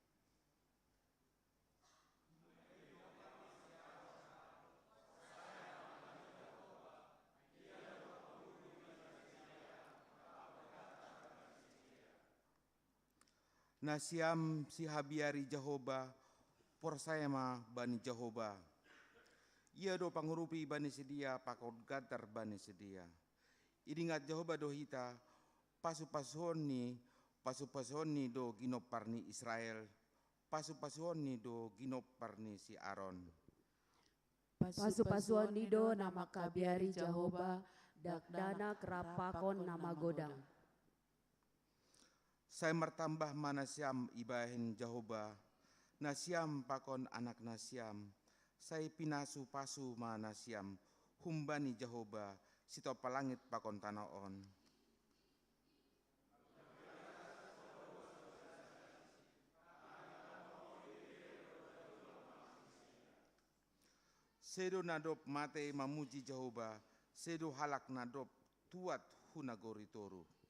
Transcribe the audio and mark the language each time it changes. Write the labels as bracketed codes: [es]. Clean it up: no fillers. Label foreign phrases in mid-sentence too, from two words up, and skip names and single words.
[bts] Nasiam si habiari Jehovah, porsayama bani Jehovah. Ia do pangurupi bani sedia, pakot gatar bani sedia. Idingat Jehovah do hita, pasu-pasoni do ginop parni Israel, pasu-pasoni do ginop parni si Aaron. Pasu-pasuan nido nama kabiari Jehovah, dakdana kerapakon nama godang. Saya mertambah manasiam ibahin Jehovah, nasiam pakon anak nasiam, saya pinasu pasu manasiam, humbani Jehovah, sito palangit pakon tanaon. Sedo nadop mate mamuji Jehovah, sedo halak nadop tuat hunagori toru.